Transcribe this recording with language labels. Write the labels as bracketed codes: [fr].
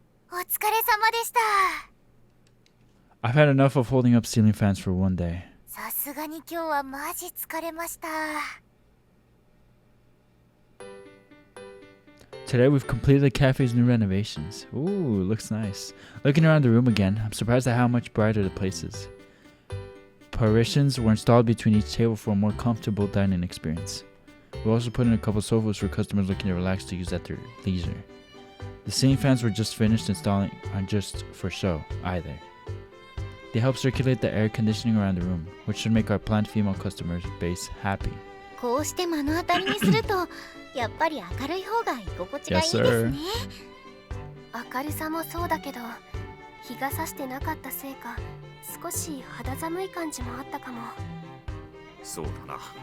[ja] お疲れ様でした。 [en] I've had enough of holding up ceiling fans for one day. [ja] さすがに今日はマジ疲れました。 [en] Today we've completed the cafe's new renovations. Ooh, looks nice. Looking around the room again, I'm surprised at how much brighter the place is. Partitions were installed between each table for a more comfortable dining experience. We also put in a couple sofas for customers looking to relax to use at their leisure. The ceiling fans were just finished installing, aren't just for show either. They help circulate the air conditioning around the room, which should make our planned female customer base happy. [ja] こうして目の当たりにするとやっぱり明るい方が居心地がいいですね。明るさもそうだけど、日が差してなかったせいか少し肌寒い感じもあったかも。そうだな。